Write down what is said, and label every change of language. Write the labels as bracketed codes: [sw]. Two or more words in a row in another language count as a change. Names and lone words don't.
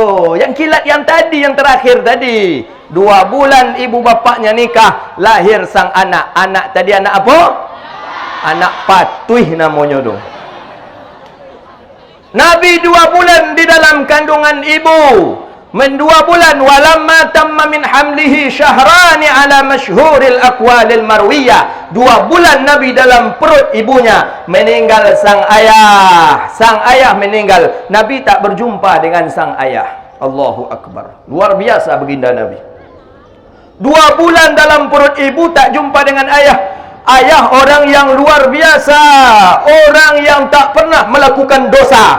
[ms] Yang kilat yang tadi, yang terakhir tadi. 2 bulan ibu bapaknya nikah, lahir sang anak. Anak tadi anak apa? Anak patuh namanya tu. Nabi 2 bulan di dalam kandungan ibu. Men 2 bulan, [ar] ولما تم من حمله شهران على مشهور الأقوال المروية. [ms] 2 bulan Nabi dalam perut ibunya, meninggal sang ayah. Sang ayah meninggal. Nabi tak berjumpa dengan sang ayah. [ar] الله أكبر. [ms] Luar biasa baginda Nabi. 2 bulan dalam perut ibu tak jumpa dengan ayah. Ayah orang yang luar biasa, orang yang tak pernah melakukan dosa.